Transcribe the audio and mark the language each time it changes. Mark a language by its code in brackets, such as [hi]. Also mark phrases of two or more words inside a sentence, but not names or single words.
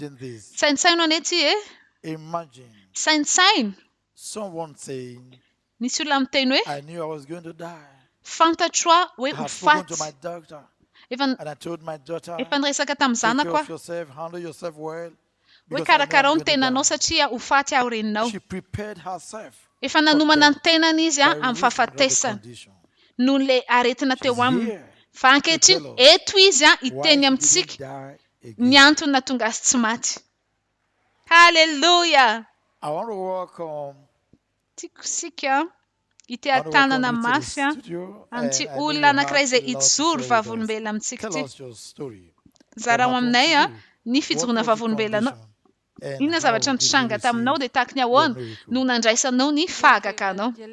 [mg] Saintsaino anety saintsaino. Nisy olona miteny hoe fantatro hoe ho faty. Efa niresaka tamin'ny zanako hoe karakara ny tenanao satria ho faty aho reninao. [en] She prepared herself. [mg] Efa nanomana ny tenany izy amin'ny fahafatesana noho le aretina teo aminy. Fa ankehitriny eto izy iteny amintsika ny antony nahatonga azy tsy maty. Haleluya. [en] I want to welcome [mg] tiako sika ity tanana mafy amin'ity olona anankiray izay ijoro vavolombelona amintsika ity. Zarao aminay ny fijoroana vavolombelona. Inona zavatra nitranga taminao dia tahaka ny ahoana no nandraisanao ny fahagakanao.